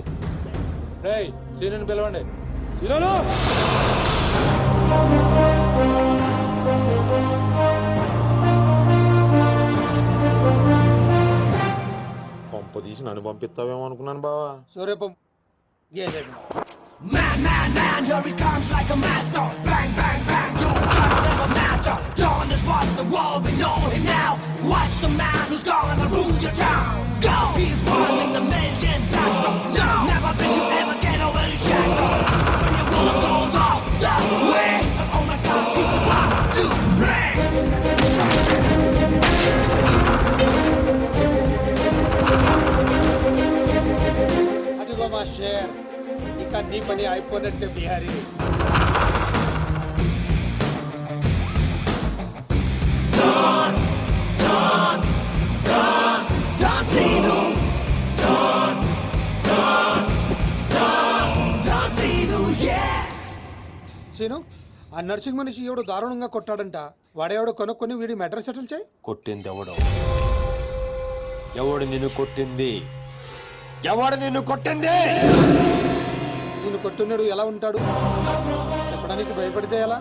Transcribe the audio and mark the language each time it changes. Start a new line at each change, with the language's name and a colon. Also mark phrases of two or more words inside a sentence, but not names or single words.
Telugu: రేయ్, సీనుని పిలవండి. సీనులు! కొంప తీసి నన్ను పంపిస్తావేమో అనుకున్నాను బావా. సూర్యపం గేదెగా.
English: Man, man, man, here he comes like a master. Bang, bang, bang, your guns never matter. Dawn is what the world, we know him now. Watch the man who's gonna rule your town. Go! He's running the million faster. No! Never think you ever get over your shadow. When your world goes off the way. Oh my God, he's about to play.
Telugu: అదిగో మా షేర్, ఇక నీ పని అయిపోయినట్టే బిహారీ.
English: Don, Don, Don, Don Zeno. Don, Don, Don, Don Zeno, yeah.
Telugu: సీను, ఆ నర్సింగ్ మనిషి ఎవడు దారుణంగా కొట్టాడంట. వాడెవడో కొనుక్కొని వీడి
English: matter settle
Telugu: చేయి. కొట్టింది ఎవడు? ఎవడు నిన్ను కొట్టింది? ఎవడు నిన్ను కొట్టింది? నిన్ను కొట్టున్నాడు ఎలా ఉంటాడు చెప్పడానికి భయపడితే ఎలా?